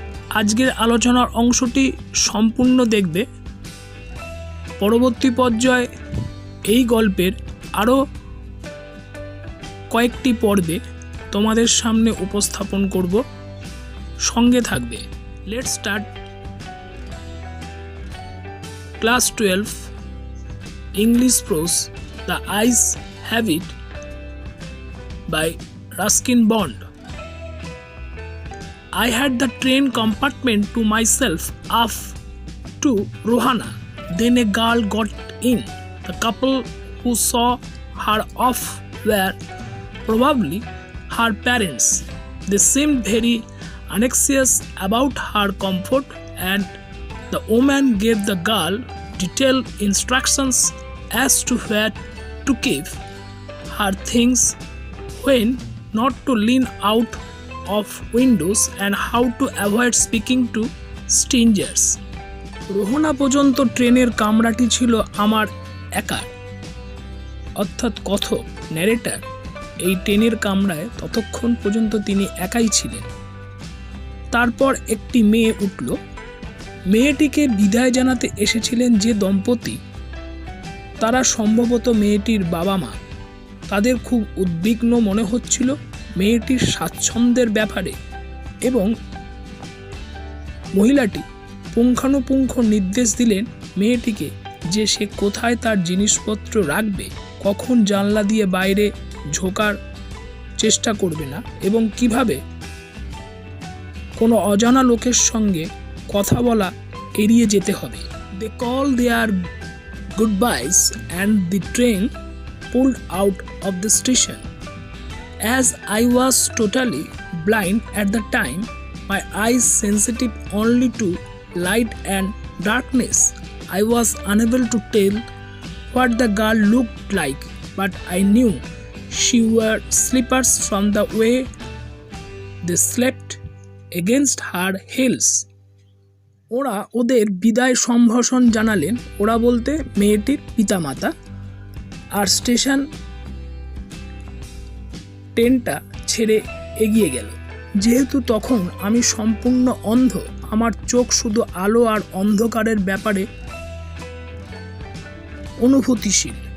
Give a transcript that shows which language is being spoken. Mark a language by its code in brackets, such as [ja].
[bn] আজকের আলোচনার অংশটি সম্পূর্ণ দেখবে। পরবর্তী পর্যায়ে এই গল্পের আরও কয়েকটি পর্বে তোমাদের সামনে উপস্থাপন করব, সঙ্গে থাকবে। [en] Let's start class 12 English prose the eyes have it by Ruskin Bond. I had the train compartment to myself up to Rohana. Then a girl got in. The couple who saw her off were probably her parents. They seemed very anxious about her comfort, and the woman gave the girl detailed instructions as to where to keep her things, when not to lean out of windows, and how to avoid speaking to strangers. [bn] রোহনা পর্যন্ত ট্রেনের কামরাটি ছিল আমার একা, অর্থাৎ কথক narrator এই ট্রেনের কামরায় ততক্ষণ পর্যন্ত তিনি একাই ছিলেন। তারপর একটি মেয়ে উঠল। মেয়েটিকে বিদায় জানাতে এসেছিলেন যে দম্পতি, তারা সম্ভবত মেয়েটির বাবা মা। তাদের খুব উদ্বিগ্ন মনে হচ্ছিল মেয়েটির স্বাচ্ছন্দ্যের ব্যাপারে, এবং মহিলাটি পুঙ্খানুপুঙ্খ নির্দেশ দিলেন মেয়েটিকে যে সে কোথায় তার জিনিসপত্র রাখবে, কখন জানলা দিয়ে বাইরে ঝোঁকার চেষ্টা করবে না, এবং কিভাবে কোনো অজানা লোকের সঙ্গে কথা বলা এড়িয়ে যেতে হবে। [en] They call their goodbyes and the train pulled out of the station. As I was totally blind at the time, my eyes sensitive only to light and darkness, I was unable to tell what the girl looked like, but I knew she wore slippers from the way they slept against her heels. [bn] ওরা ওদের বিদায় সম্ভাষণ জানালেন, ওরা বলতে মেয়েটির পিতামাতা। আর station ট্রেনটা ছেড়ে এগিয়ে গেল। যেহেতু তখন আমি সম্পূর্ণ অন্ধ, আমার চোখ শুধু আলো আর অন্ধকারের ব্যাপারে অনুভূতিশীল।